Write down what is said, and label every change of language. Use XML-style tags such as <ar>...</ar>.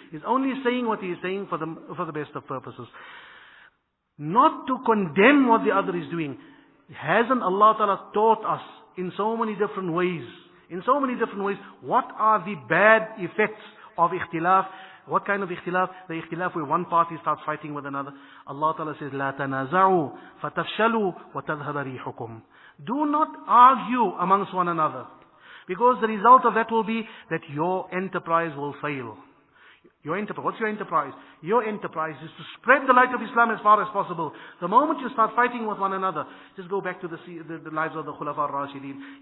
<en>He's only saying what he is saying for the best of purposes. Not to condemn what the other is doing. Hasn't Allah Ta'ala taught us in so many different ways? In so many different ways, what are the bad effects of ikhtilaf? What kind of ikhtilaf? The ikhtilaf where one party starts fighting with another. Allah Ta'ala says,</en> <ar>لا تنازعوا فتفشلوا وتذهب ريحكم.</ar> <en>Do not argue amongst one another, because the result of that will be that your enterprise will fail. Your enterprise. What's your enterprise? Your enterprise is to spread the light of Islam as far as possible. The moment you start fighting with one another, just go back to the lives of the Khulafa ar-Rashidin.</en>